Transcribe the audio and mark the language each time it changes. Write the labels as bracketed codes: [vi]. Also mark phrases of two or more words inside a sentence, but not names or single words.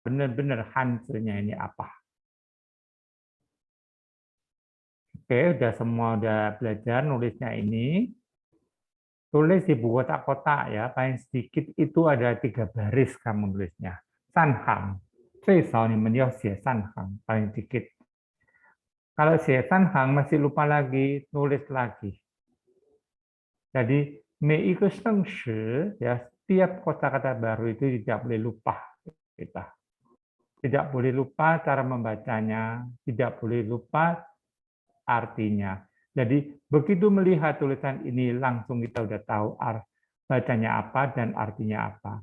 [id] benar-benar Hanzi-nya ini apa. Oke, udah semua udah belajar nulisnya ini. Tulis di buku kotak-kotak ya, paling sedikit itu ada 3 baris kamu nulisnya. Sanhang, [zh] 最少你们要写三行, [id] paling sedikit. Kalau [zh] 写三行 [id] masih lupa lagi, tulis lagi. Jadi, [zh] 每一个生词 [id] ya, setiap kosakata baru itu tidak boleh lupa kita. Tidak boleh lupa cara membacanya, tidak boleh lupa artinya. Jadi begitu melihat tulisan ini langsung kita udah tahu bacanya apa dan artinya apa.